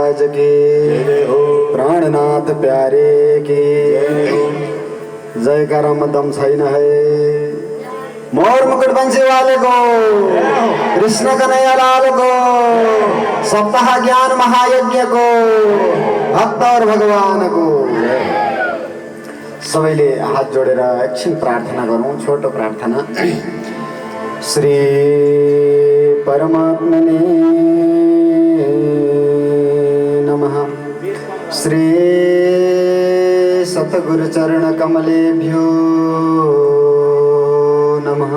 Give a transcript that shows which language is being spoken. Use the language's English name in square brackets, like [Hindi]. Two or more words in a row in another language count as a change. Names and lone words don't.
[Hindi] की, प्राणनाथ प्यारे की जयकारा में दम छैन है। मोर मुकुट बंसी वाले को, कृष्ण कन्हैया लाल को, सप्ताह ज्ञान महायज्ञ को, भक्त और भगवान को। [Nepali] सबैले हात जोडेर एकछिन प्रार्थना गरौँ, छोटो प्रार्थना। [Sanskrit] श्री परमात्मने नमः। श्री सतगुरु चरण कमलेभ्यो नमः।